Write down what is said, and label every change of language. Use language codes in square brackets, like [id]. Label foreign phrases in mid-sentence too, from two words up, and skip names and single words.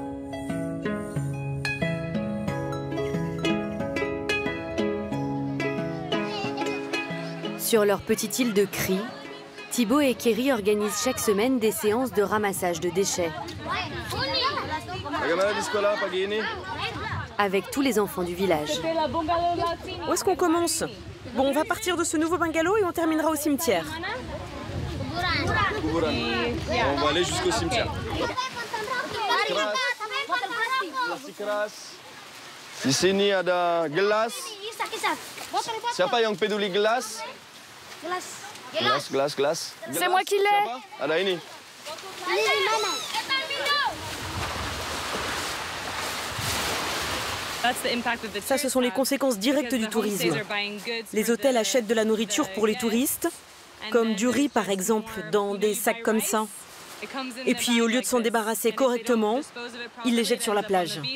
[fr] Sur leur petite île de Cry, Thibaut et Kerry organisent chaque semaine des séances de ramassage de déchets. Avec tous les enfants du village. Où est-ce qu'on commence? Bon, on va partir de ce nouveau bungalow et on terminera au cimetière. On va aller jusqu'au cimetière. [id] Di sini ada gelas. Siapa yang peduli gelas? Gelas. [fr] C'est moi qui l'ai. [id] Ada ini. [fr] Ça, ce sont les conséquences directes du tourisme. Les hôtels achètent de la nourriture pour les touristes, comme du riz par exemple, dans des sacs comme ça. Et puis, au lieu de s'en débarrasser correctement, ils les jettent sur la plage.